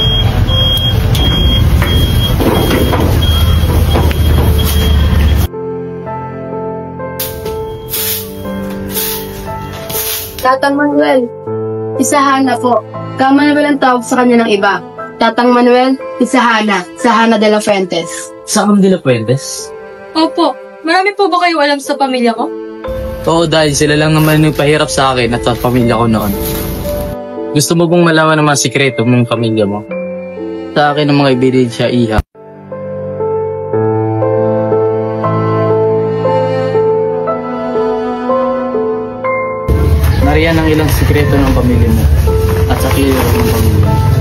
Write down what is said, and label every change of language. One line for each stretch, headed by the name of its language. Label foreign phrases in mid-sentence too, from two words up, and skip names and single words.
Filipino: Tatang Manuel, si Hana po. Kama na ba ang tawag sa kanya ng iba? Tatang Manuel, si Hana De La Fuentes. Sa De La Fuentes? Opo. Marami po ba kayo alam sa pamilya ko? Oo, dahil sila lang naman yung pahirap sa akin at sa pamilya ko noon. Gusto mo bang malaman ng mga sikreto mong pamilya mo? Sa akin ang mga ebidensya, iha. Nariyan ang ilang sikreto ng pamilya mo at sa kilala ng pamilya mo.